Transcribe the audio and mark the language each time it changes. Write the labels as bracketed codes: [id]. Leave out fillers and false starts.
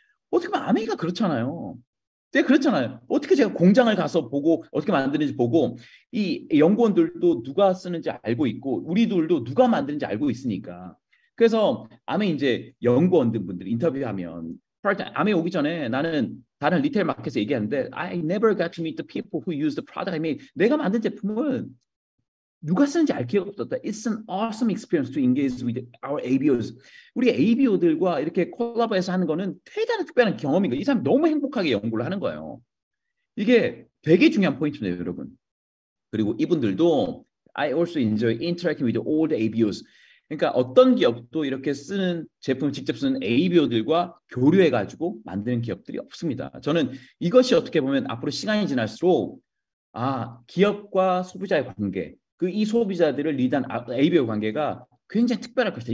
[ko] 어떻게 보면 아메이가 그렇잖아요. 네, 그렇잖아요. 어떻게 제가 공장을 가서 보고 어떻게 만드는지 보고 이 연구원들도 누가 쓰는지 알고 있고 우리들도 누가 만드는지 알고 있으니까. 그래서 아메 이제 연구원들 인터뷰하면 아메 오기 전에 나는 다른 리테일 마켓에서 얘기하는데 I never got to meet the people who use the product I made. 내가 만든 제품은 누가 쓰는지 알 기회가 없었다. [en] It's an awesome experience to engage with our ABOs. [ko] 우리 ABO들과 이렇게 콜라보해서 하는 거는 대단한 특별한 경험인 거예요. 이 사람 너무 행복하게 연구를 하는 거예요. 이게 되게 중요한 포인트네요, 여러분. 그리고 이분들도 I also enjoy interacting with all the ABOs. 그러니까 어떤 기업도 이렇게 쓰는 제품을 직접 쓰는 ABO들과 교류해가지고 만드는 기업들이 없습니다. 저는 이것이 어떻게 보면 앞으로 시간이 지날수록 기업과 소비자의 관계 이 소비자들을 리드한 ABO 관계가 굉장히 특별할 것이다.